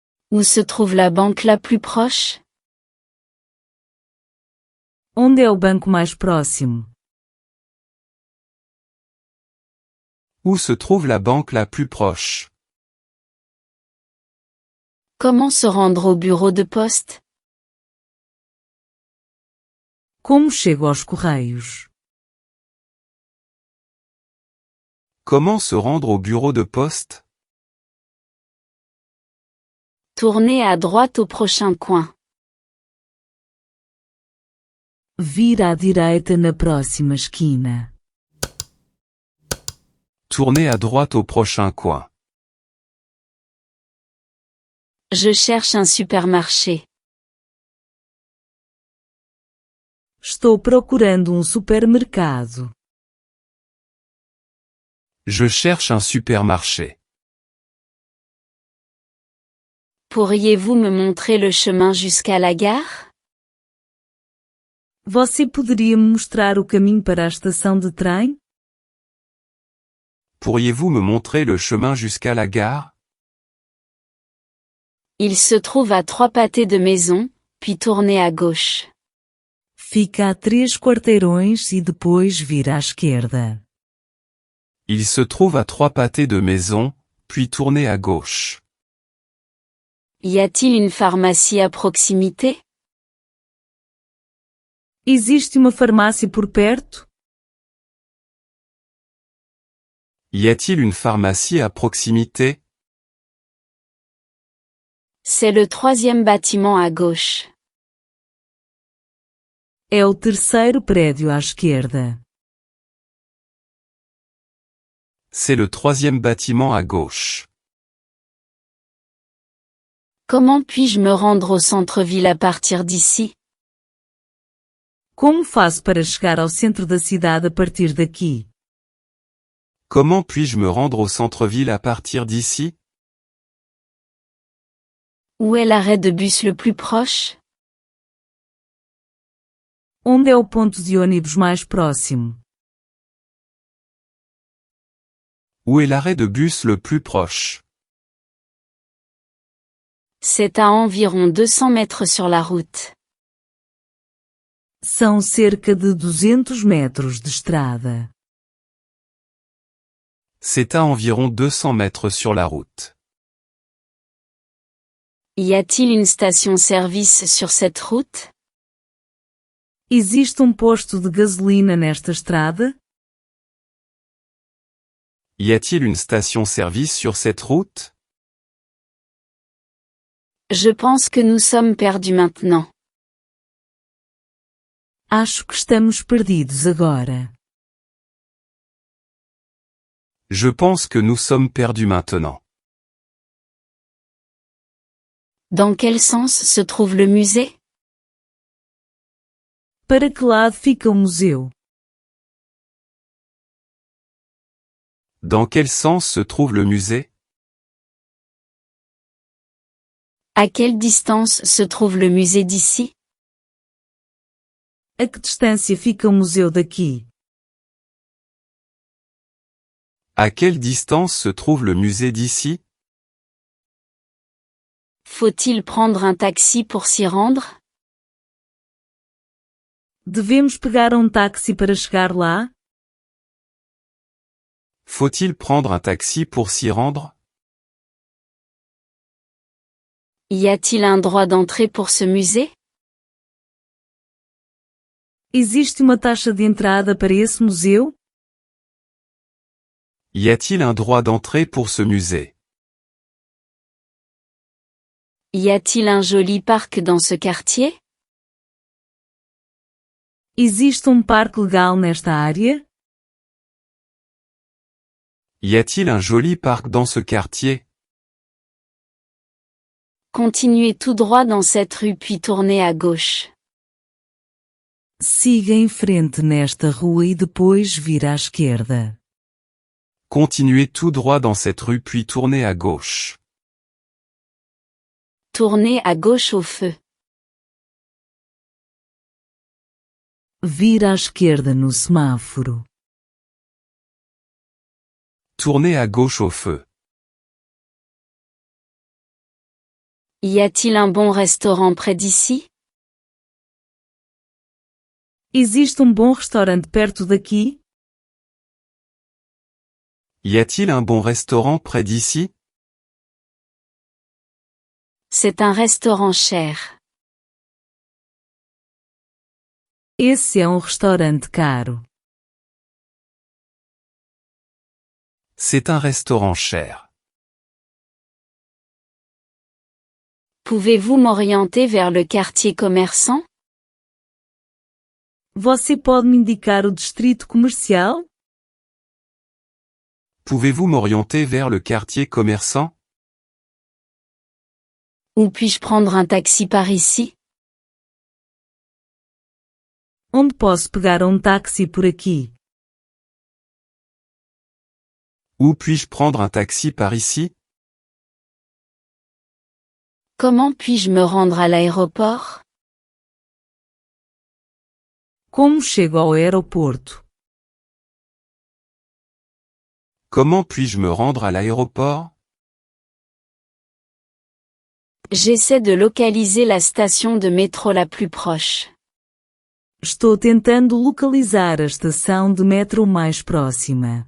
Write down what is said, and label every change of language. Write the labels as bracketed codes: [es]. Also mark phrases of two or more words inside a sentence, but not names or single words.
[fr] Où se trouve la banque la plus proche? [pt] Onde é o banco mais próximo? [fr] Où se trouve la banque la plus proche? Comment se rendre au bureau de poste? [pt] Como chego aos correios? [fr] Comment se rendre au bureau de poste? Tournez à droite au prochain coin. [pt] Vira à direita na próxima esquina. [fr] Tournez à droite au prochain coin. Je cherche un supermarché. [pt] Estou procurando supermercado. [fr] Je cherche un supermarché. Pourriez-vous me montrer le chemin jusqu'à la gare? [pt] Você poderia me mostrar o caminho para a estação de trem? [fr] Pourriez-vous me montrer le chemin jusqu'à la gare? Il se trouve à 3 pâtés de maison, puis tournez à gauche. [pt] Fica a 3 quarteirões e depois vira à esquerda. [fr] Il se trouve à 3 pâtés de maison, puis tournez à gauche. Y a-t-il une pharmacie à proximité? [pt] Existe uma farmácia por perto? [fr] Y a-t-il une pharmacie à proximité? C'est le 3e bâtiment à gauche. [pt] É o terceiro prédio à esquerda. [fr] C'est le 3e bâtiment à gauche. Comment puis-je me rendre au centre-ville à partir d'ici? [pt] Como faço para chegar ao centro da cidade a partir daqui? [fr] Comment puis-je me rendre au centre-ville à partir d'ici? Où est l'arrêt de bus le plus proche? [pt] Onde é o ponto de ônibus mais próximo? [fr] Où est l'arrêt de bus le plus proche? C'est à environ 200 mètres sur la route. [pt] São cerca de 200 metros de estrada. [fr] C'est à environ 200 mètres sur la route. Y a-t-il une station-service sur cette route? [pt] Existe posto de gasolina nesta estrada? [fr] Y a-t-il une station-service sur cette route? Je pense que nous sommes perdus maintenant. [pt] Acho que estamos perdidos agora. [fr] Je pense que nous sommes perdus maintenant. Dans quel sens se trouve le musée? [pt] Para que lado fica o museu? [fr] Dans quel sens se trouve le musée? À quelle distance se trouve le musée d'ici? [pt] A que distância fica o museu daqui? [fr] À quelle distance se trouve le musée d'ici? Faut-il prendre un taxi pour s'y rendre? [pt] Devemos pegar táxi para chegar lá? [fr] Faut-il prendre un taxi pour s'y rendre? Y a-t-il un droit d'entrée pour ce musée? [pt] Existe uma taxa de entrada para esse museu? [fr] Y a-t-il un droit d'entrée pour ce musée? Y a-t-il un joli parc dans ce quartier? [pt] Existe parque legal nesta área? [fr] Y a-t-il un joli parc dans ce quartier? Continuez tout droit dans cette rue puis tournez à gauche. [pt] Siga em frente nesta rua e depois vira à esquerda. [fr] Continuez tout droit dans cette rue puis tournez à gauche. Tournez à gauche au feu. [pt] Vira à esquerda no semáforo. [fr] Tournez à gauche au feu. Y a-t-il un bon restaurant près d'ici? [pt] Existe bom restaurante perto daqui? [fr] Y a-t-il un bon restaurant près d'ici? C'est un restaurant cher. [pt] Esse é restaurante caro. [fr] C'est un restaurant cher. Pouvez-vous m'orienter vers le quartier commerçant? [pt] Você pode me indicar o distrito comercial? [fr] Pouvez-vous m'orienter vers le quartier commerçant? Où puis-je prendre un taxi par ici? [pt] Onde posso pegar táxi por aqui? [fr] Où puis-je prendre un taxi par ici? Comment puis-je me rendre à l'aéroport? [pt] Como chego ao aeroporto? [fr] Comment puis-je me rendre à l'aéroport? J'essaie de localiser la station de métro la plus proche. [pt] Estou tentando localizar a estação de metro mais próxima.